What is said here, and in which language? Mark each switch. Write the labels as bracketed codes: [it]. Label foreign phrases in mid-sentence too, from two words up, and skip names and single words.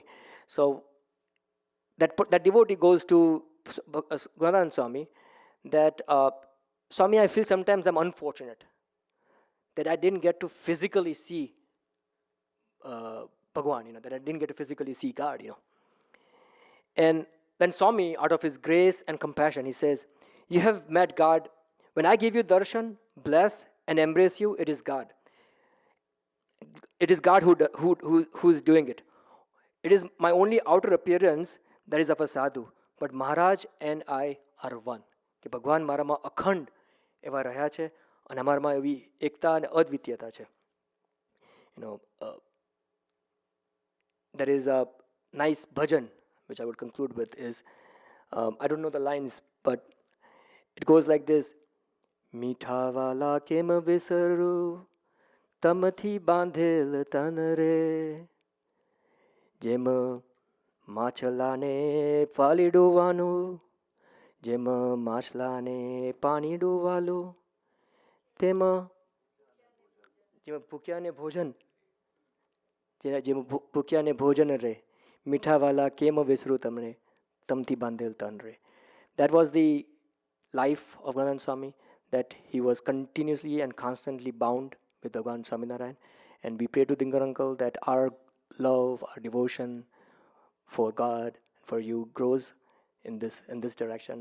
[en] So that devotee goes to Gurunath Swami that, Swami, I feel sometimes I'm unfortunate that I didn't get to physically see Bhagwan, that I didn't get to physically see God, And then Swami, out of his grace and compassion, he says, you have met God. When I give you darshan, bless and embrace you, it is God. It is God who is doing it. It is my only outer appearance that is of a sadhu. But Maharaj and I are one. [gu] કે ભગવાન મારામાં અખંડ એવા રહ્યા છે અને અમારામાં એવી એકતા અને અદ્વિતીયતા છે. [en] There is a nice bhajan which I would conclude with is, I don't know the lines, but it goes like this. [gu] મીઠા વાલા કેમ વિસરું તમથી બાંધેલ તન રે, જેમ માછલાને પાલી ડોવાનું, જેમ માછલાને પાણી ડોવાલો, તેમ જેમ ભૂખ્યાને ભોજન, જેમ ભૂખ્યાને ભોજન રે, મીઠા વાલા કેમ વિસરું તમને તમથી બાંધેલ તન રે. [en] That was the life of Gurunath Swami, that he was continuously and constantly bound with Bhagwan Swaminarayan. And we pray to Dingar uncle that our love, our devotion for God, for you grows in this direction.